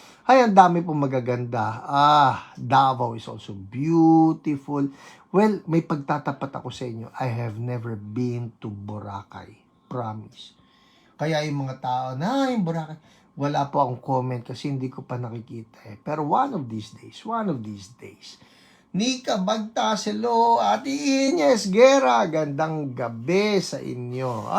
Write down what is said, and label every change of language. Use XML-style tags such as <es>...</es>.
<tl>Ay, ang dami pong magaganda.</tl> <en>Davao is also beautiful.</en> <tl>Well, may pagtatapat ako sa inyo.</tl> <en>I have never been to Boracay.</en> <tl>Promise. Kaya yung mga tao na yung Boracay, wala po akong comment kasi hindi ko pa nakikita eh. Pero</tl> <en>one of these days,</en> <tl>Nika Bagtas, hello, Ate Ines Guerra, gandang gabi sa inyo.</tl>